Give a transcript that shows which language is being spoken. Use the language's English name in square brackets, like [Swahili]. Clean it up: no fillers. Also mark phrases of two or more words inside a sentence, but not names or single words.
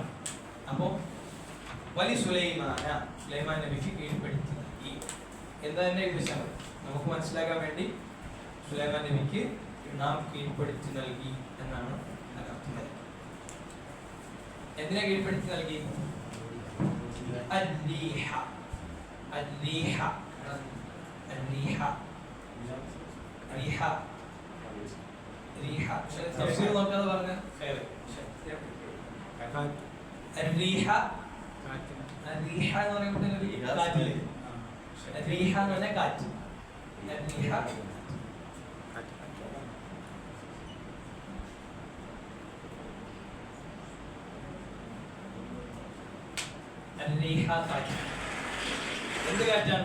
[Malayalam] അപ്പോ വലി സുലൈമാൻ നബിക്ക് കീഴ്പ്പെടുത്തി നൽകി എന്താ തന്നെ എഴുതിച്ചാൽ നമുക്ക് മനസ്സിലാക്കാൻ വേണ്ടി സുലൈമാൻ നബിക്ക് നാം കീഴ്പ്പെടുത്തി നൽകി എന്നാണ് അർത്ഥം വരുന്നത്. എന്തിനാ കീഴ്പ്പെടുത്തി നൽകി? [Arabic] الريح الريح الريح ريح ريح تفسير [Malayalam] നോക്കാതെ പറഞ്ഞ [Arabic] خير الريح الريح [Malayalam] എന്ന് പറയുമ്പോൾ കാറ്റില്ലേ الريح എന്ന് പറഞ്ഞാൽ കാറ്റ് [Arabic] الريح الريح [Malayalam] കാറ്റ് എന്ത് കാറ്റാണ്?